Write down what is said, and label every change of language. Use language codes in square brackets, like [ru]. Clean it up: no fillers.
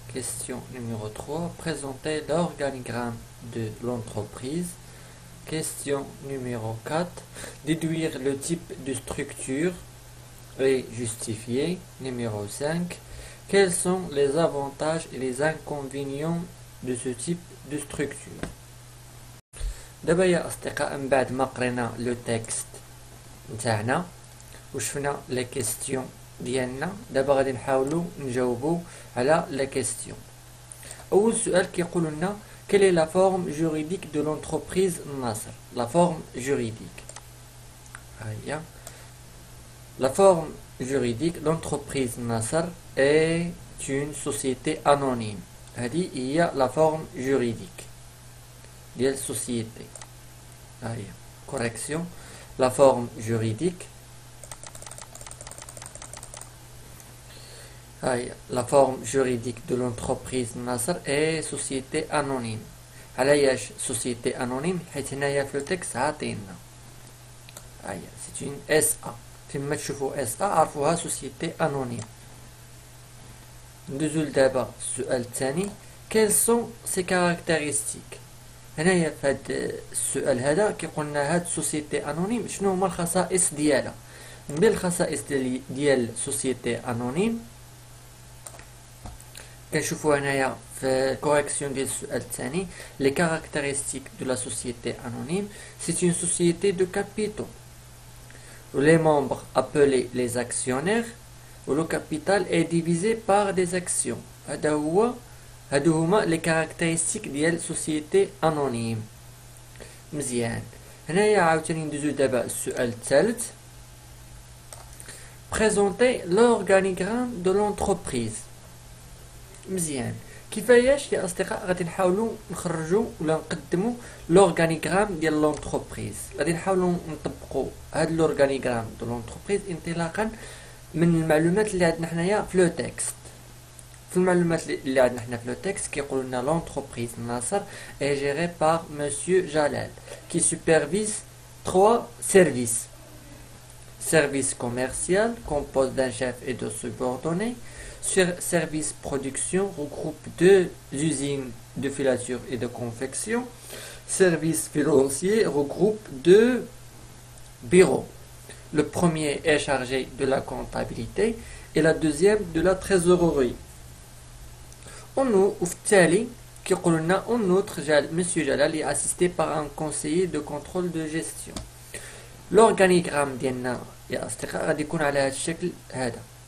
[fr] Question numéro 3. Présenter l'organigramme de l'entreprise. Question numéro 4. Déduire le type de structure et justifier. Numéro 5. Quels sont les avantages et les inconvénients de ce type de structure? [ar] دابا يا أصدقاء، من بعد ما قرينا لو تكست نتاعنا وشفنا لي كيستيون ديالنا، دابا غادي نحاولوا نجاوبوا على لي كيستيون. أول سؤال كيقول لنا [fr] quelle est la forme juridique de l'entreprise Nasser? La forme juridique. La forme juridique, l'entreprise Nasser est une société anonyme. [ar] هذه هي [fr] la forme juridique [ar] ديال [fr] société. Correction. La forme juridique. La forme juridique de l'entreprise Nasser est société anonyme. [ar] علاش société anonyme؟ حيت هنايا في التكست عاطينا [fr] c'est une SA. [ar] فيما تشوفوا SA عرفوها société anonyme. ندوزو دابا السؤال الثاني. [fr] Quelles sont ses caractéristiques؟ [ar] هنايا في هذا السؤال هذا كيقولنا هاد سوسيتي انونيم شنو هما الخصائص ديالها. من بين الخصائص ديال سوسيتي انونيم كنشوفوا هنايا في الكوريكسيون ديال السؤال الثاني لي [fr] كارactéristiques de la société anonyme. C'est une société de capitaux où les membres appelés les actionnaires où le capital est divisé par des actions. [ar] هادو هما لي كاركتيرستيك ديال سوسيتي انونيم. مزيان. هنايا عاوتاني ندوزو دابا السؤال الثالث. بريزونتي لورغانيغرام دو لونتربريز. مزيان. كيفاش يا اصدقاء غادي نحاولوا نخرجوا ولا نقدموا لورغانيغرام ديال لونتربريز؟ غادي نحاولوا نطبقوا هاد لورغانيغرام دو لونتربريز انطلاقا من المعلومات اللي عندنا حنايا في لو تكست. في المعلومات اللي عندنا حنا في لو تكست كيقولوا لنا [fr] l'entreprise Nasser est gérée par monsieur Jalal qui supervise 3 services. Service commercial compose d'un chef et de subordonnés. Service production regroupe 2 usines de filature et de confection. Service financier regroupe 2 bureaux. Le premier est chargé de la comptabilité et la deuxième de la trésorerie. [ar] وفي التالي كيقول لنا [fr] en outre monsieur Jalal est assisté par un conseiller de contrôle de gestion. [ar] l'organigramme ديالنا يا اصدقاء غادي يكون على هذا الشكل هذا.